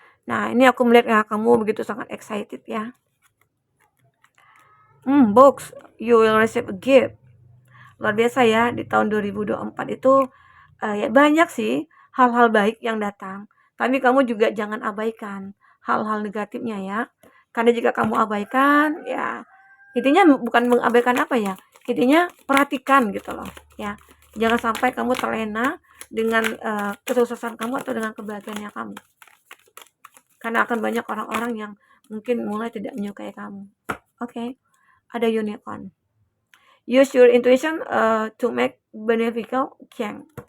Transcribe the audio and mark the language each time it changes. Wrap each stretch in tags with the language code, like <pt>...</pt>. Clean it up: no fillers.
<id>Nah, ini aku melihat ya kamu begitu sangat excited ya.</id> <en>Box, you will receive a gift.</en> <id>Luar biasa ya, di tahun 2024 itu ya banyak sih hal-hal baik yang datang. Tapi kamu juga jangan abaikan hal-hal negatifnya ya. Karena jika kamu abaikan, ya intinya bukan mengabaikan apa ya, intinya perhatikan gitu loh ya. Jangan sampai kamu terlena dengan kesuksesan kamu atau dengan kebahagiaannya kamu. Karena akan banyak orang-orang yang mungkin mulai tidak menyukai kamu. Oke, ada unicorn.</id> <en>Use your intuition to make beneficial change.</en>